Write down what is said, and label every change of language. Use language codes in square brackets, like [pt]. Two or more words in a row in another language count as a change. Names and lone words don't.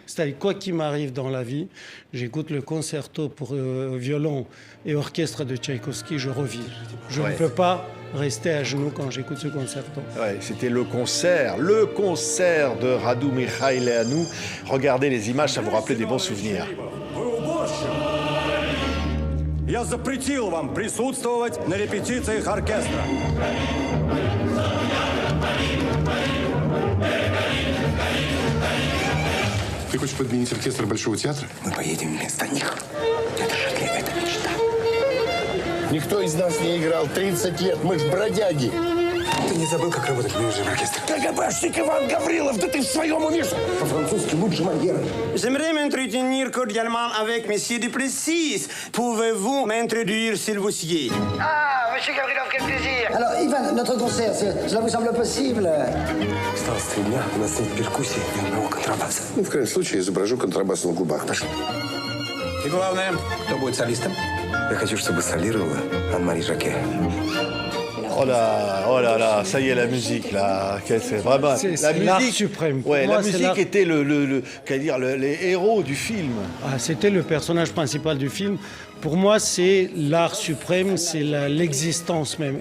[fr] C'est-à-dire, quoi qu'il m'arrive dans la vie, j'écoute le concerto pour violon et orchestre de Tchaïkovski, je revis. Je ne peux pas rester à genoux quand j'écoute ce concerto. C'était le concert de Radu Mihaileanu. Regardez les images, ça vous rappelait des bons souvenirs. [ru] Я запретил вам присутствовать на репетициях оркестра. Ты хочешь подменить оркестр Большого театра? Мы поедем вместо них. Это же для этого мечта. Никто из нас не играл 30 лет, мы ж бродяги. Ты не забыл, как работать менеджером оркестра? КГБшник Иван Гаврилов, да ты в своем уме? По-французски лучше Мольера. [fr] J'aimerais m'entretenir cordialement avec Monsieur Duplessis. Pouvez-vous m'introduire, s'il vous plaît? Ah, Monsieur Gavrilov, quel plaisir! Alors, Ivan, notre concert, cela vous semble possible? [ru] Осталось 3 дня, у нас нет перкуссии и одного контрабаса. Ну, в крайнем случае, изображу контрабас на губах. Пошли. И главное, кто будет солистом? Я хочу, чтобы солировала Анne-Marie Jacquet. [fr] Oh là là, ça y est, la musique, là. C'est vraiment... C'est l'art suprême. Ouais, la musique était les héros du film. C'était le personnage principal du film. Pour moi, c'est l'art suprême, c'est l'existence même.